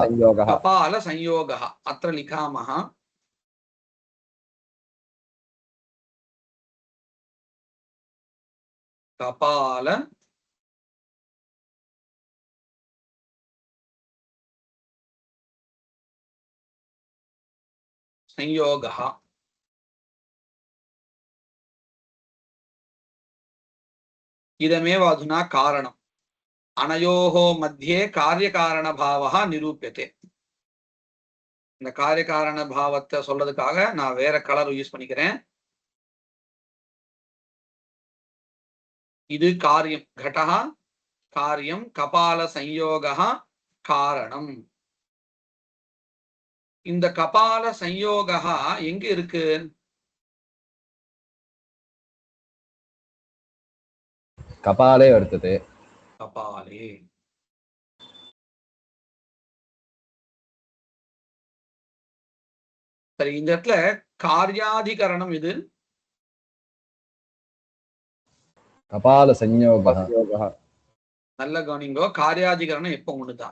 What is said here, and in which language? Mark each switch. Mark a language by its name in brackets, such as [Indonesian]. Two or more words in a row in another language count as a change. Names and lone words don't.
[Sanskrit] कपाल संयोगः. अत्र लिखामः. कपाल संयोगः. इदमेव अधुना कारणम्. अनयोः मध्ये कार्यकारणभावः निरूप्यते. [Tamil] இந்த காரியகாரண பாவத்தை சொல்றதுக்காக நான் வேற [English] colour use [Tamil] பண்ணிக்கிறேன். இது காரியம் घटः, காரியம் [Sanskrit] कपाल संयोगः [Tamil] காரணம். இந்த [Sanskrit] कपाल संयोगः [Tamil] எங்க இருக்கு? [Sanskrit] कपाले वर्तते. कपाले. [Tamil] சரி, இந்த இடத்துல காரியாதிகரணம் இது. [Sanskrit] कपाल संयोगः யோகः. [Tamil] நல்ல கவனிங்கோ. காரியாதிகரணம் எப்ப ஒண்ணுதான்.